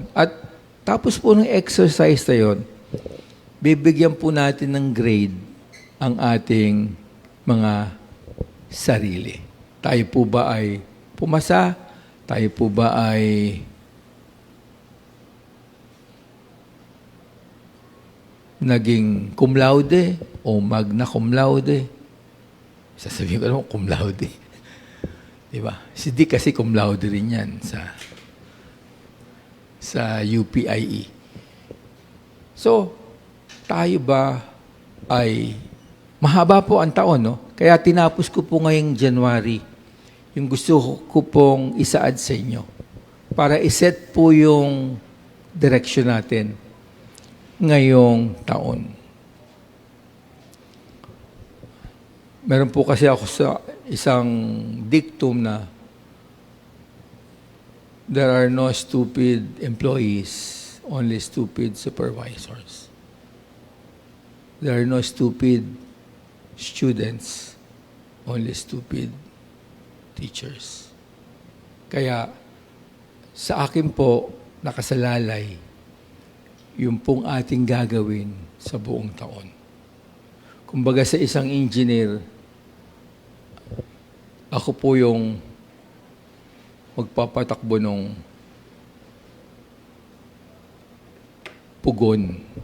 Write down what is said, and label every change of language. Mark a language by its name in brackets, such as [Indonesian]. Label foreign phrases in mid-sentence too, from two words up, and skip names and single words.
[Filipino] At tapos po ng exercise na yun, bibigyan po natin ng grade ang ating mga sarili. Tayo po ba ay pumasa? Tayo po ba ay naging [Latin] cum laude [Filipino] o [Latin] magna cum laude? [Filipino] Sasabihin ko naman, [Latin] cum laude. [Filipino] Diba? Si Dick kasi [Latin] cum laude [Filipino] rin yan sa UPIE. So, tayo ba ay mahaba po ang taon, no? Kaya tinapos ko po ngayong January yung gusto ko pong isaad sa inyo para iset po yung direction natin ngayong taon. Meron po kasi ako sa isang dictum na [English] there are no stupid employees, only stupid supervisors. There are no stupid students, only stupid teachers. [Filipino] Kaya sa akin po nakasalalay yung pong ating gagawin sa buong taon. Kumbaga sa isang engineer, ako po yung magpapatakbo ng pugon.